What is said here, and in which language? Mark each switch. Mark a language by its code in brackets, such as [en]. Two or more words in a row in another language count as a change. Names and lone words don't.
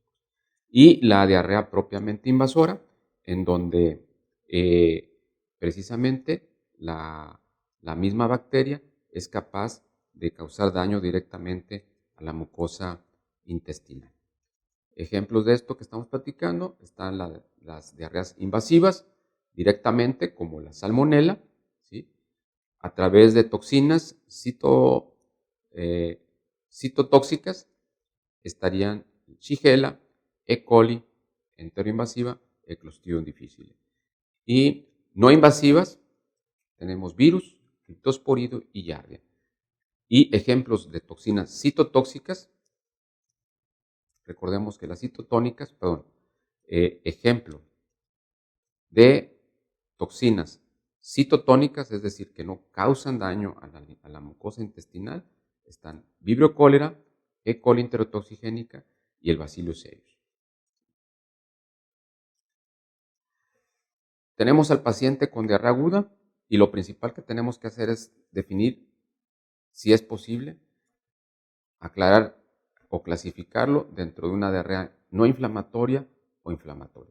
[es] Y la diarrea propiamente invasora, en donde precisamente la misma bacteria es capaz de causar daño directamente a la mucosa intestinal. Ejemplos de esto que estamos platicando están las diarreas invasivas directamente, como la salmonela, ¿sí?, a través de toxinas citotóxicas, estarían Shigella, E. coli, enteroinvasiva, e Clostridium difficile. Y no invasivas, tenemos virus, criptosporidio y Giardia. Y ejemplos de toxinas citotóxicas, recordemos que las citotónicas, ejemplo de toxinas citotónicas, es decir, que no causan daño a la mucosa intestinal, Están Vibrio cólera, E. coli enterotoxigénica y el Bacillus cereus. Tenemos al paciente con diarrea aguda y lo principal que tenemos que hacer es definir, si es posible, aclarar o clasificarlo dentro de una diarrea no inflamatoria o inflamatoria.